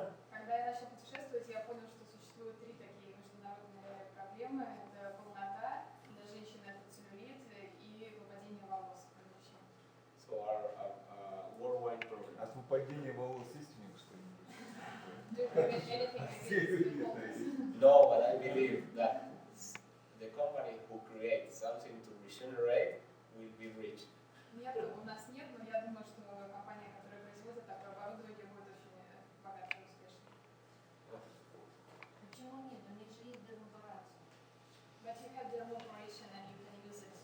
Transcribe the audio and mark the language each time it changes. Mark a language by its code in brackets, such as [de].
[ru] Когда я начала путешествовать, я понял, что существует 3 такие международные проблемы. Это полнота, для женщин это целлюлит и выпадение волос для мужчин. [en] So our worldwide problem. [ru] От выпадения волос есть у них что-нибудь? [en] Do you prevent anything against pimples? No, but I believe that the company who creates something to regenerate will be rich. [ru] Нет, у нас нет, но я думаю, что компания, которая производит такое оборудование, будет очень богатой и успешной. Почему нет? У них же есть дермоперация. [en] But you have the operation and you can use it.